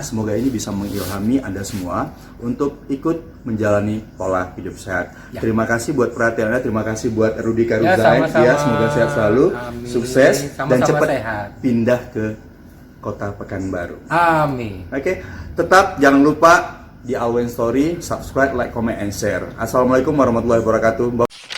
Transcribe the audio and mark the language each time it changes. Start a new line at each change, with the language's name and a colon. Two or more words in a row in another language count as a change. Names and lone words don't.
Indonesian: Semoga ini bisa mengilhami Anda semua untuk ikut menjalani pola hidup sehat. Ya. Terima kasih buat perhatiannya, terima kasih buat Rudy Karuzan. sama-sama. Ya, semoga sehat selalu, Amin. sukses Sama-sama dan cepat sehat. pindah ke kota Pekanbaru. Amin. Oke, tetap jangan lupa di Alwen Story
English: subscribe, like, comment, and share.
Arabic: السلام عليكم ورحمة الله وبركاته.